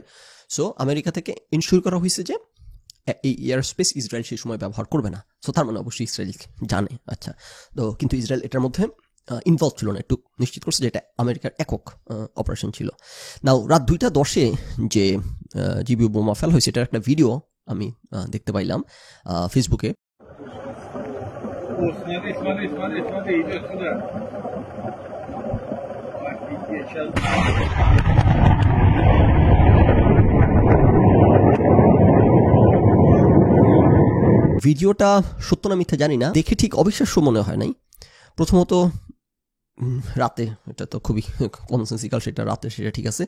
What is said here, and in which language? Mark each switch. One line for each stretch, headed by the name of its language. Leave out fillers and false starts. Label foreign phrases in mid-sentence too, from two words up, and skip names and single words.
Bangla: সো আমেরিকা থেকে এনশিওর করা হয়েছে যে এই
English: air space
Bangla: ইসরায়েল সেই সময় ব্যবহার করবে না। সো তার মানে অবশ্যই ইসরায়েল জানে। আচ্ছা, তো কিন্তু ইসরায়েল এটার মধ্যে ইনভলভ ছিল না, একটু নিশ্চিত করছে যে এটা আমেরিকার একক অপারেশন ছিল। নাও রাত 2টা 10 যে জিবিউ বোমা ফেল হয়েছে এটার একটা ভিডিও আমি দেখতে পাইলাম ফেসবুকে।
Russian: Смотри, идет сюда. Офигеть, сейчас...
Bangla: ভিডিওটা সত্য না মিথ্যা জানি না, দেখে ঠিক অবিশ্বাস্য মনে হয় নাই। প্রথমত রাতে, এটা তো খুবই কনসেন্সিক্যাল, সেটা রাতে, সেটা ঠিক আছে।